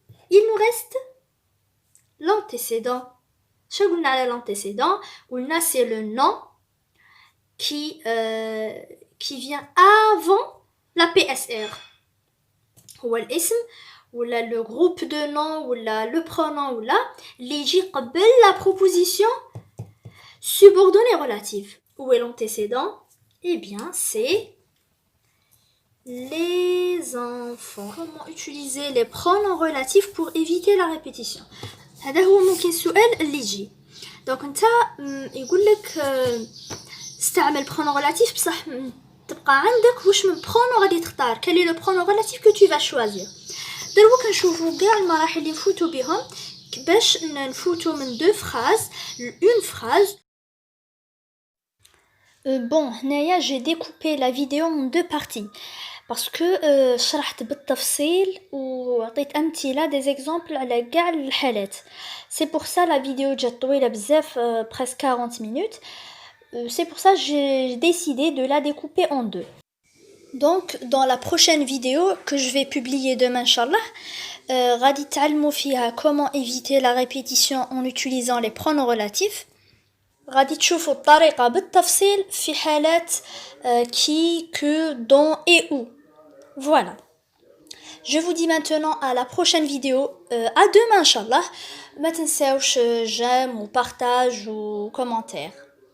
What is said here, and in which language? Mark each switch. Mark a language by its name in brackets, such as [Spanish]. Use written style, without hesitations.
[French] Il nous reste l'antécédent [Arabic] شو قلنا على [French] l'antécédent [Arabic] قلنا [French] c'est le nom qui vient avant la PSR [Arabic] هو الاسم ولا [French] le groupe de noms ولا le pronom [Arabic] ولا اللي يجي قبل [French] la proposition subordonnée relative. Où est l'antécédent? Eh bien, c'est les enfants. Comment utiliser les pronoms relatifs pour éviter la répétition? [Arabic] هذا هو ممكن السؤال اللي يجي. [French] Donc [Arabic] انت يقول لك استعمل [French] pronom relatif [Arabic] بصح تبقى عندك واش من pronom غادي تختار. [French] Quel est le pronom relatif que tu vas choisir? [Arabic] دروك نشوفوا كاع المراحل اللي نفوتوا بهم باش نفوتوا من [French] deux phrases une phrase. Bon, [Arabic] هنايا [French] j'ai découpé la vidéo en deux parties parce que [Arabic] شرحت بالتفصيل وعطيت أمثلة [French] des exemples [Arabic] على كاع الحالات. [French] C'est pour ça la vidéo [Arabic] جات طويلة بزاف [French] presque 40 minutes. C'est pour ça j'ai décidé de la découper en deux. Donc dans la prochaine vidéo que je vais publier demain inchallah [Arabic] غادي تعلموا فيها [French] comment éviter la répétition en utilisant les pronoms relatifs. [Arabic] غادي تشوفوا الطريقة بالتفصيل في حالات [French] qui, que, dont et où. Voilà. Je vous dis maintenant à la prochaine vidéo. À demain, Inch'Allah. [Arabic] ما تنساوش [French] j'aime ou partage ou commentaire.